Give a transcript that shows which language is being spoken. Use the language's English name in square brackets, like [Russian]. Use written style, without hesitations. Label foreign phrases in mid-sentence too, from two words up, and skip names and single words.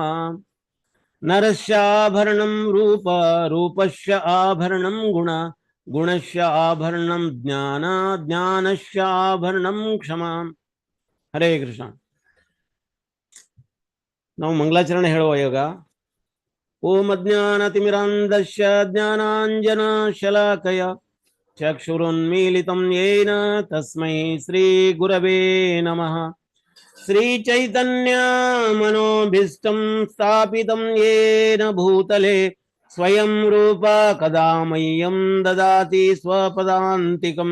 [Sanskrit] नरस्याभरणं रूप रूपस्य आभरणं गुण गुणस्य आभरणं ज्ञान ज्ञानस्य आभरणं क्षम. हरे कृष्ण. [Kannada] ನಾವು ಮಂಗಳಾಚರಣೆ ಹೇಳುವ ಯೋಗ. [Sanskrit] ॐ अज्ञानतिमिरान्धस्य ज्ञानाञ्जन शलाकया चक्षुरुन्मीलितं येन तस्मै श्री गुरवे नमः. श्री चैतन्य मनोभीष्टं स्थापितं येन भूतले स्वयं रूप कदा मह्यं ददाति स्वपदान्तिकं.